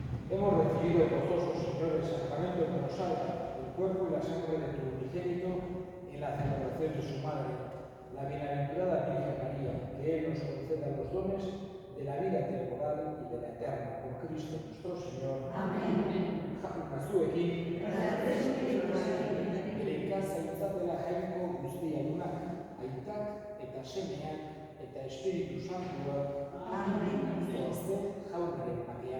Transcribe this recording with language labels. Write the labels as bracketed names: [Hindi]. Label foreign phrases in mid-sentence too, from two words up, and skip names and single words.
[Spanish] Hemos recibido gozosos, Señor, el sacramento que nos salva, el cuerpo y la sangre de tu unigénito en la celebración de su madre, la bienaventurada Virgen María, que Él nos conceda los dones de la vida temporal y de la eterna, por Cristo nuestro Señor. Amén. [Basque] Jacunazuekin, bere zaintzatela jainko guztiadunak, aitak eta semeak eta Espiritu Santuak, Amén. zoazte jaunaren